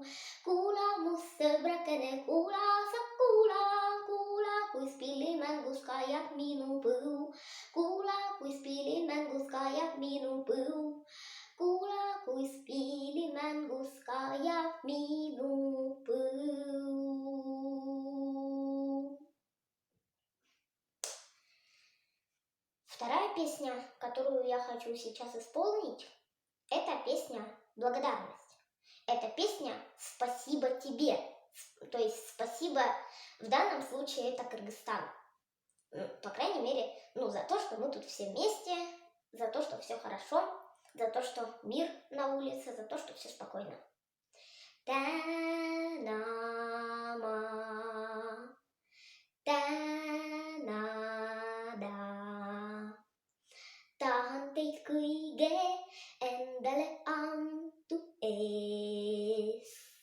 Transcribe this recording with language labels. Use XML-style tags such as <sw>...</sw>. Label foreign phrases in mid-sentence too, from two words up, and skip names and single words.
<et>Kuula mu sõbrakene, kuula sa kuula, kuula, kuis pillimängus kajab minu põu. Kuula, kuis pillimängus kajab minu põu. Kuula, kuis pillimängus kajab minu põu.</et> <ru>Вторая песня, которую я хочу сейчас исполнить, это песня «Благодарность». Это песня «Спасибо тебе». То есть спасибо в данном случае это Кыргызстан. По крайней мере, за то, что мы тут все вместе, за то, что все хорошо, за то, что мир на улице, за то, что все спокойно.</ru> <et>Tänama, tänada, tahan teid kõige endale antud eest.</et>